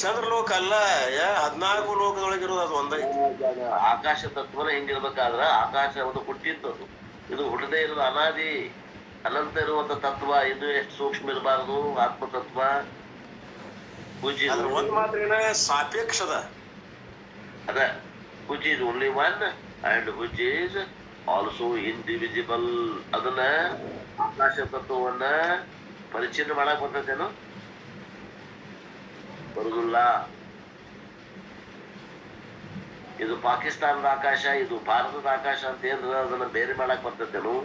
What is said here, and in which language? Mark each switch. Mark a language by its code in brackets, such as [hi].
[kn] ಚಂದ್ರಲೋಕ ಅಲ್ಲ, 14 ಲೋಕದೊಳಗಿರೋದು ಅದು ಒಂದೈತಿ. ಆಕಾಶ ತತ್ವನ ಹಿಂಗಿರ್ಬೇಕಾದ್ರ ಆಕಾಶ ಒಂದು ಹುಟ್ಟಿದ್ದದು, ಇದು ಹುಟ್ಟದೇ ಇರೋದು ಅನಾದಿ ಅನಂತ ಇರುವಂತ ತತ್ವ. ಇದು ಎಷ್ಟು ಸೂಕ್ಷ್ಮ ಇರಬಾರದು ಆತ್ಮತತ್ವ. ಒಂದ್ ಮಾತ್ರ ಸಾಪೇಕ್ಷದ [en] ಅದ which is only one and which is also indivisible. [kn] ಅದನ್ನ ಆಕಾಶ ತತ್ವವನ್ನ ಪರಿಚಯ ಮಾಡಕ್ ಬರ್ತೈತೇನು? ಬರುದಿಲ್ಲ. ಇದು ಪಾಕಿಸ್ತಾನದ ಆಕಾಶ, ಇದು ಭಾರತದ ಆಕಾಶ ಅಂತ ಏನ್ರ ಅದನ್ನ ಬೇರೆ ಮಾಡಕ್ ಬರ್ತೈತೇನು?